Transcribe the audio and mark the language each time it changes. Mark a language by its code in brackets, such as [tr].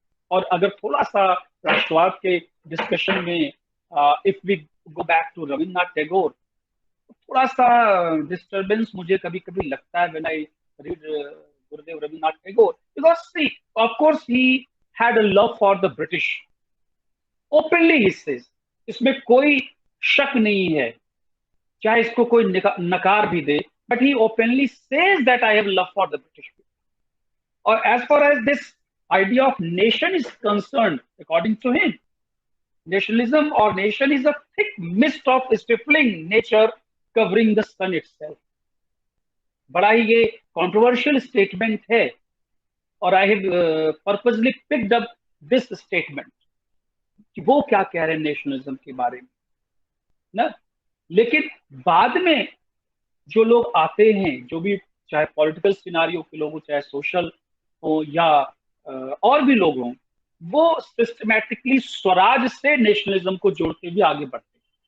[hi] और अगर थोड़ा सा राष्ट्रवाद के डिस्कशन में [en] if we go back to Rabindranath Tagore, [hi] थोड़ा सा डिस्टर्बेंस मुझे कभी कभी लगता है [en] when I read Gurudev Rabindranath Tagore, because see of course he had a love for the British, openly he says, [hi] इसमें कोई शक नहीं है, चाहे इसको कोई नकार भी दे, [en] but he openly says that I have love for the British people. Or as far as this idea of nation is concerned, according to him, nationalism or nation is a thick mist of stifling nature covering the sun itself. [hi] बड़ा ही ये controversial statement है, और [en] I have purposely picked up this statement [hi] कि वो क्या कह रहे हैं नेशनलिज्म के बारे में ना। लेकिन बाद में जो लोग आते हैं, जो भी चाहे पॉलिटिकल सिनारियो के लोग हो, चाहे सोशल हो या और भी लोग हों, वो सिस्टमैटिकली स्वराज से नेशनलिज्म को जोड़ते हुए आगे बढ़ते हैं।